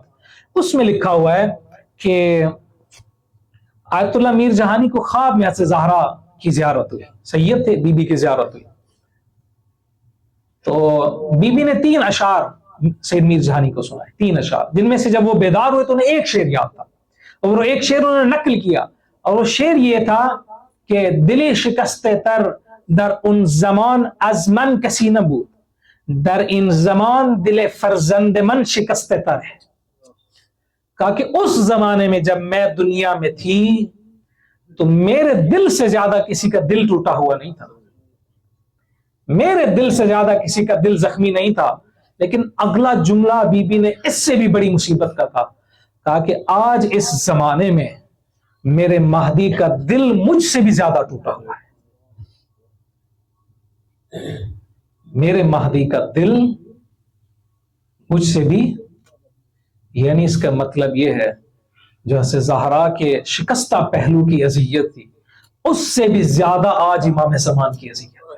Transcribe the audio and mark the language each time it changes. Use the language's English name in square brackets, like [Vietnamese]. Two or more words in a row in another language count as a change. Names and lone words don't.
[Urdu] اس میں لکھا ہوا ہے کہ آیت اللہ میر جہانی کو خواب میں حضرت زہرا کی زیارت ہوئی، سید تھے، بی بی کی زیارت ہوئی، تو بی بی نے 3 اشعار سید میر جہانی کو سنائے، 3 اشعار، جن میں سے جب وہ بیدار ہوئے تو انہیں ایک شعر یاد تھا، اور وہ ایک شعر انہوں نے نقل کیا، اور وہ شعر یہ تھا کہ [Persian] دلی شکست تر در ان زمان از من کسی نبود، در ان زمان دل فرزند من شکست تر [Urdu] ہے. کہا کہ اس زمانے میں جب میں دنیا میں تھی تو میرے دل سے زیادہ کسی کا دل ٹوٹا ہوا نہیں تھا، میرے دل سے زیادہ کسی کا دل زخمی نہیں تھا. لیکن اگلا جملہ بی بی نے اس سے بھی بڑی مصیبت کا تھا، کہا کہ آج اس زمانے میں میرے مہدی کا دل مجھ سے بھی زیادہ ٹوٹا ہوا ہے، میرے مہدی کا دل مجھ سے بھی، یعنی اس کا مطلب یہ ہے جو حضرت زہرا کے شکستہ پہلو کی اذیت تھی اس سے بھی زیادہ آج امام زمان کی اذیت ہے.